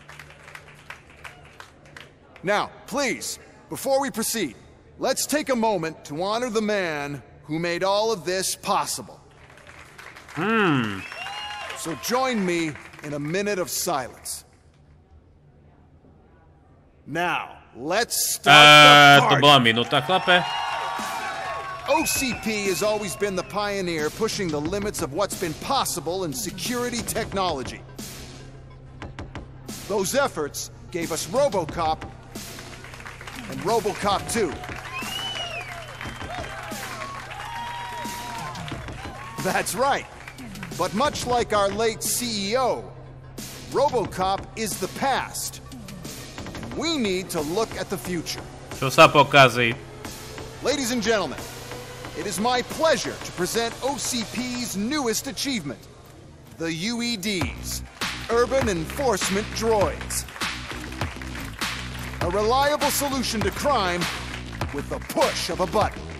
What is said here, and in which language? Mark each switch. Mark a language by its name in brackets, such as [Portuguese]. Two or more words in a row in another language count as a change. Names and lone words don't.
[English] Now, please, before we proceed, let's take a moment to honor the man who made all of this possible. So join me in a minute of silence. Now, let's start the party. To [Slovak] bola minúta, chlape. [English] OCP has always been the pioneer pushing the limits of what's been possible in security technology. Those efforts gave us RoboCop and RoboCop 2. That's right. But much like our late CEO, RoboCop is the past. We need to look at the future. [Slovak] Čo sa pokazí? [English] Ladies and gentlemen, it is my pleasure to present OCP's newest achievement, the UEDs, Urban Enforcement Droids. A reliable solution to crime with the push of a button.